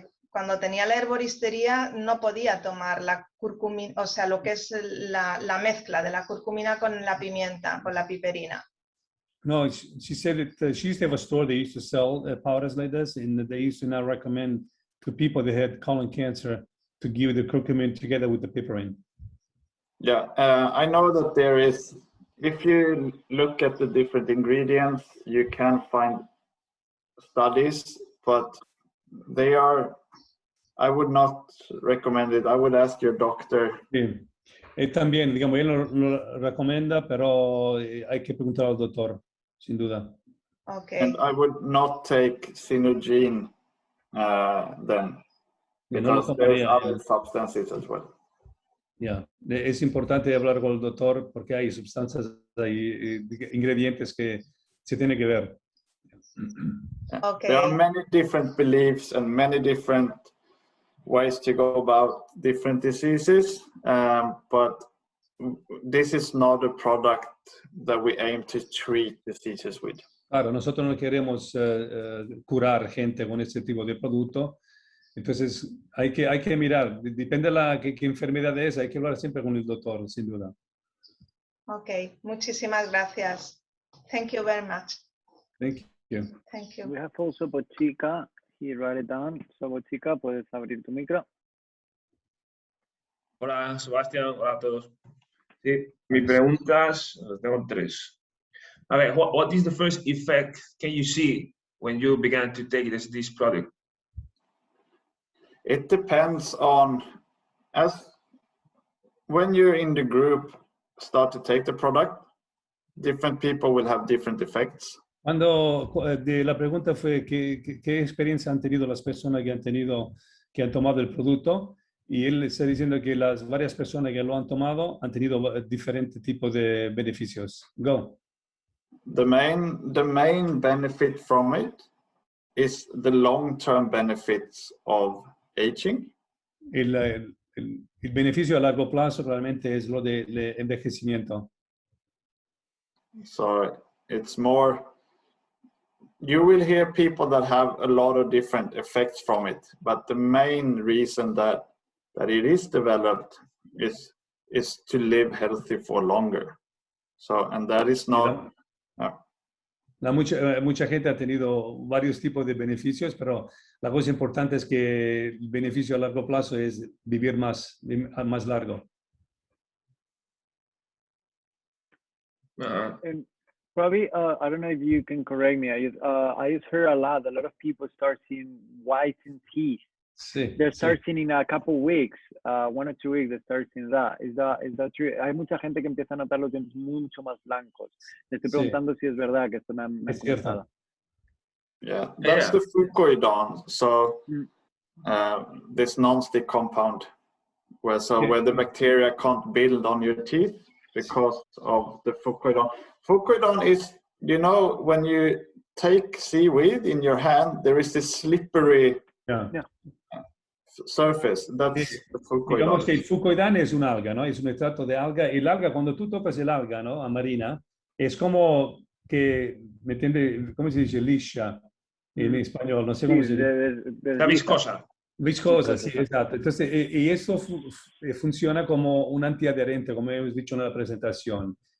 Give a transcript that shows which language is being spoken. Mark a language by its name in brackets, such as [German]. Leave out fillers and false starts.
[Spanish] cuando tenía la herboristería no podía tomar la curcumina, o sea, lo que es la mezcla de la curcumina con la pimienta, con la piperina. [English] No, she said that she used to have a store. They used to sell powders like this, and they used to now recommend to people that had colon cancer to give the curcumin together with the piperine. Yeah, I know that there is, if you look at the different ingredients, you can find studies, but they are, I would not recommend it. I would ask your doctor. [Spanish] Sí. También, digamos, él lo recomienda, pero hay que preguntar al doctor, sin duda. [English] Okay. And I would not take Xenogene then, because there's other substances as well. Yeah. [Spanish] Es importante hablar con el doctor porque hay sustancias, hay ingredientes que se tiene que ver. [English] Okay. There are many different beliefs and many different ways to go about different diseases, but this is not a product that we aim to treat diseases with. [Spanish] Claro, nosotros no queremos curar gente con este tipo de producto. Entonces, hay que mirar, depende de qué enfermedad es, hay que hablar siempre con el doctor, sin duda. Ok, muchísimas gracias. [English] Thank you very much. Thank you. Thank you. We have also Bochica. He wrote it down. [Spanish] So, Bochica, puedes abrir tu micro. Hola, Sebastián. Hola a todos. Sí, mis preguntas, tengo tres. A ver, [English] what is the first effect can you see when you began to take this product? It depends on, when you're in the group, start to take the product, different people will have different effects. [Spanish] Cuando la pregunta fue qué experiencia han tenido las personas que han tomado el producto, y él está diciendo que las varias personas que lo han tomado han tenido diferentes tipos de beneficios. [English] Go. The main benefit from it is the long-term benefits of aging. [Spanish] El beneficio a largo plazo realmente es lo del envejecimiento. [English] So it's more, you will hear people that have a lot of different effects from it, but the main reason that it is developed is to live healthy for longer. So, and that is not... [Spanish] Mucha gente ha tenido varios tipos de beneficios, pero la cosa importante es que el beneficio a largo plazo es vivir más largo. [English] And probably, I don't know if you can correct me. I just heard a lot of people start seeing whites in teeth. [Spanish] Sí, [English] they start seeing in a couple of weeks, 1 or 2 weeks, they start seeing that. Is that true? [Spanish] Hay mucha gente que empieza a notar los dientes mucho más blancos. Le estoy preguntando si es verdad que esto me ha comentado. [English] Yeah, that's the fucoidone. So this non-stick compound, where the bacteria can't build on your teeth because of the fucoidone. Fucoidone is, you know, when you take seaweed in your hand, there is this slippery surface. That's the fucoidone. [Spanish] Digamos que el fucoidane es un alga, ¿no? Es un extracto de alga. El alga, cuando tú tocas el alga, ¿no? A marina, es como que, ¿me entiendes? ¿Cómo se dice? Liscia en español, no sé cómo se dice. La viscosa. Viscosa, sí, exacto. Entonces, y eso funciona como un antiadherente, como hemos dicho en la presentación.